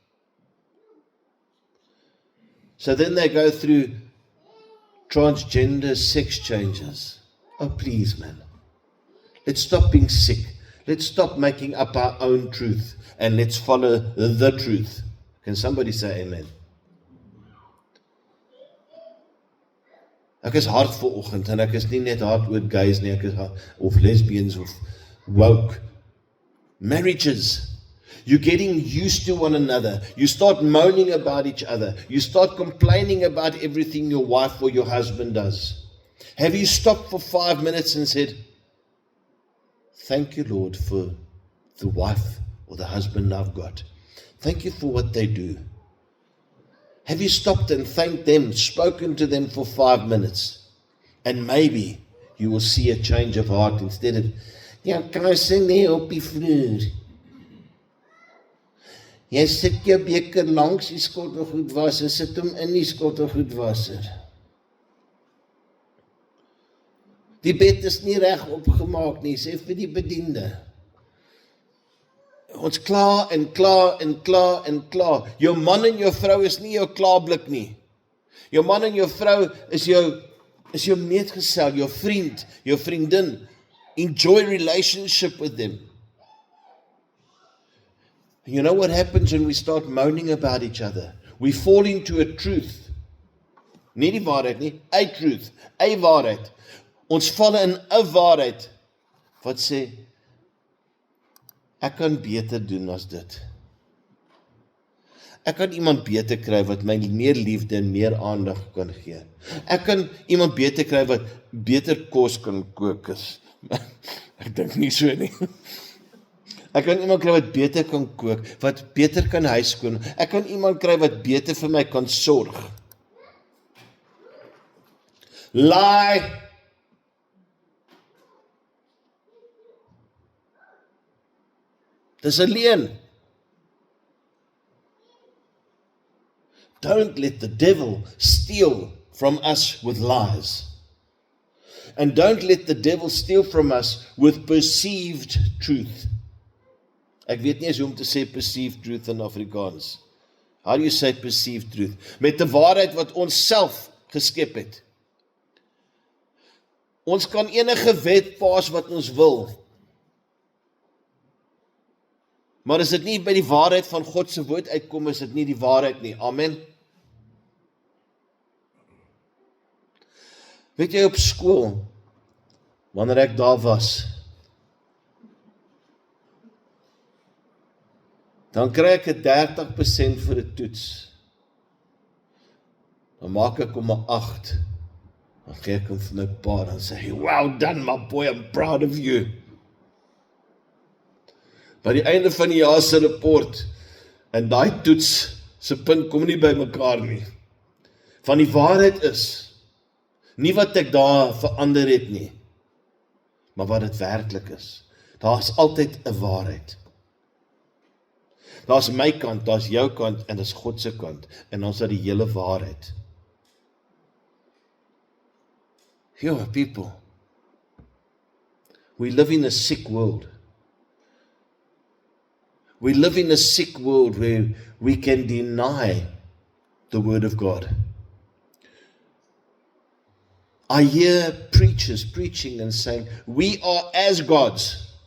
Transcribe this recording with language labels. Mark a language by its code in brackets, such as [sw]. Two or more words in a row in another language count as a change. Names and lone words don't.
[en] So then they go through transgender sex changes. Oh, please, man. Let's stop being sick. Let's stop making up our own truth and let's follow the truth. Can somebody say amen? [af] Ek is hard vir oggend en ek is nie net hard oor gays nie, ek is hard, of lesbians of woke. [en] Marriages. You're getting used to one another. You start moaning about each other. You start complaining about everything your wife or your husband does. Have you stopped for 5 minutes and said, thank you, Lord, for the wife or the husband I've got. Thank you for what they do. Have you stopped and thanked them, spoken to them for 5 minutes? And maybe you will see a change of heart instead of, [af] ja, kan I sing nie op die vloer? Jy sit jou beker langs die skottelgoedwasser, sit hom in die skottelgoedwasser. Die bed is nie reg opgemaak nie, sê vir die bediende. Ons klaar en klaar en klaar en klaar. Jou man en jou vrou is nie jou klaarblik nie. Jou man en jou vrou is jou metgesel, jou vriend, jou vriendin. [en] Enjoy relationship with them. You know what happens when we start moaning about each other? We fall into a truth. [af] Nie die waarheid nie, [en] a truth, a waarheid. [af] Ons val in 'n waarheid wat sê, ek kan beter doen as dit. Ek kan iemand beter kry wat my meer liefde en meer aandag kan gee. Ek kan iemand beter kry wat beter kos kan kook is. Ek dink nie so nie. Ek kan iemand kry wat beter kan kook, wat beter kan huis skoon. Ek kan iemand kry wat beter vir my kan sorg. [en] Lie. [af] Dis 'n leuen. [en] Don't let the devil steal from us with lies. And don't let the devil steal from us with perceived truth. [af] Ek weet nie eens hoe om te sê [en] perceived truth [af] in Afrikaans. [en] How do you say perceived truth? [af] Met 'n waarheid wat ons self geskep het. Ons kan enige wet pas wat ons wil. Maar as dit nie by die waarheid van God se woord uitkom, is dit nie die waarheid nie. Amen. Weet jy, op skool, wanneer ek daar was, dan kry ek 'n 30% vir 'n toets. Dan maak ek hom 'n 8. Dan gee ek hom vir my pa en sê, [en] "Well done my boy, I'm proud of you." [af] By die einde van die jaar se rapport, en daai toets se punt kom nie by mekaar nie. Van die waarheid is, nie wat ek daar verander het nie, maar wat dit werklik is. Daar's altyd 'n waarheid. Daar's my kant, daar's jou kant, en dis God se kant, en ons het die hele waarheid. [en] Yo, people, we live in a sick world. We live in a sick world where we can deny the word of God. I hear preachers preaching and saying, we are as gods.